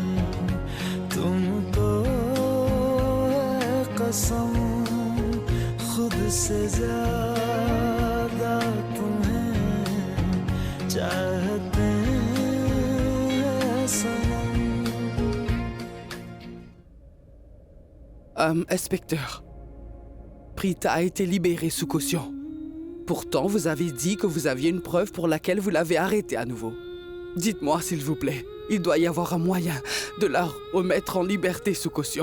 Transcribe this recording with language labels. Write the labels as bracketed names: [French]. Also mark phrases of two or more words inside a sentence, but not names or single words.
[Hindi] तुमको है कसम खुद से ज्यादा तुम्हें चाहते हैं सनम. [French] Inspecteur, Prita a été libérée sous caution. Pourtant, vous avez dit que vous aviez une preuve pour laquelle vous l'avez arrêtée à nouveau. Dites-moi, s'il vous plaît, il doit y avoir un moyen de la remettre en liberté sous caution.